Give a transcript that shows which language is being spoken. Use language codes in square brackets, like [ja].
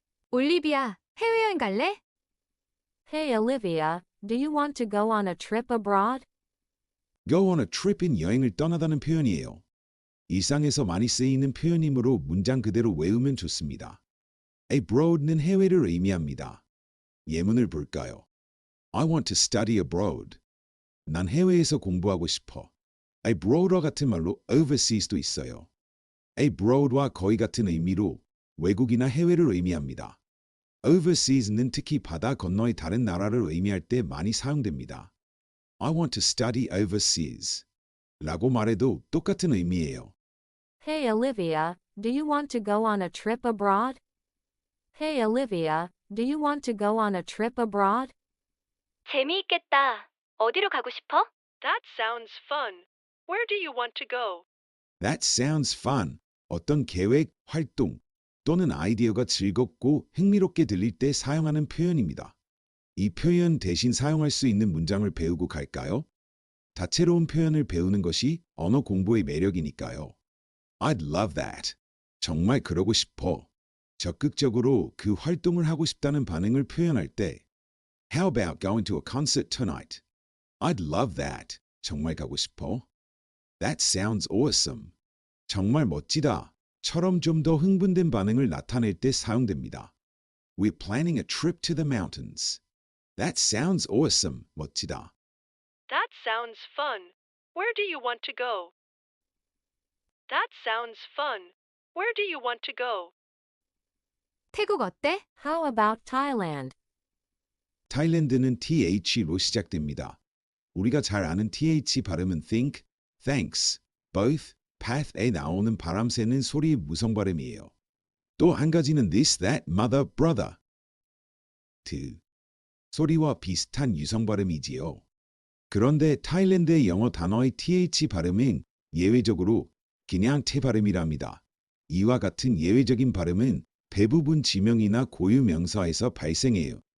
[ko] 올리비아, 해외여행 갈래? [en] Hey Olivia, do you want to go on a trip abroad? Go on a trip [ko] 인 여행을 떠나다는 표현이에요. 일상에서 많이 쓰이는 표현이므로 문장 그대로 외우면 좋습니다. abroad는 해외를 의미합니다. 예문을 볼까요? [en] I want to study abroad. [ko] 난 해외에서 공부하고 싶어. abroad와 같은 말로 overseas도 있어요. abroad와 거의 같은 의미로 외국이나 해외를 의미합니다. overseas는 특히 바다 건너의 다른 나라를 의미할 때 많이 사용됩니다. [en] I want to study overseas [ko] 라고 말해도 똑같은 의미예요. [en] Hey Olivia, do you want to go on a trip abroad? Hey Olivia, do you want to go on a trip abroad? [ko] 재미있겠다. 어디로 가고 싶어? [en] That sounds fun. Where do you want to go? That sounds fun. [ko] 어떤 계획, 활동 또는 아이디어가 즐겁고 흥미롭게 들릴 때 사용하는 표현입니다. 이 표현 대신 사용할 수 있는 문장을 배우고 갈까요? 다채로운 표현을 배우는 것이 언어 공부의 매력이니까요. [en] I'd love that. [ko] 정말 그러고 싶어. 적극적으로 그 활동을 하고 싶다는 반응을 표현할 때 [en] How about going to a concert tonight? I'd love that. [ko] 정말 가고 싶어. [en] That sounds awesome. [ko] 정말 멋지다. 처럼 좀 더 흥분된 반응을 나타낼 때 사용됩니다. [en] We're planning a trip to the mountains. That sounds awesome. [ko] 멋지다. [en] That sounds fun. Where do you want to go? That sounds fun. Where do you want to go? [ko] 태국 어때? [en] How about Thailand? [ko] 타일랜드는 TH로 시작됩니다. 우리가 잘 아는 TH 발음은 think, thanks, both, path에 나오는 바람 새는 소리의 무성 발음이에요. 또 한 가지는 this, that, mother, brother. 소리와 비슷한 유성 발음이지요. 그런데 타일랜드의 영어 단어의 TH 발음은 예외적으로 그냥 태 발음이랍니다. 이와 같은 예외적인 발음은 대부분 지명이나 고유 명사에서 발생해요.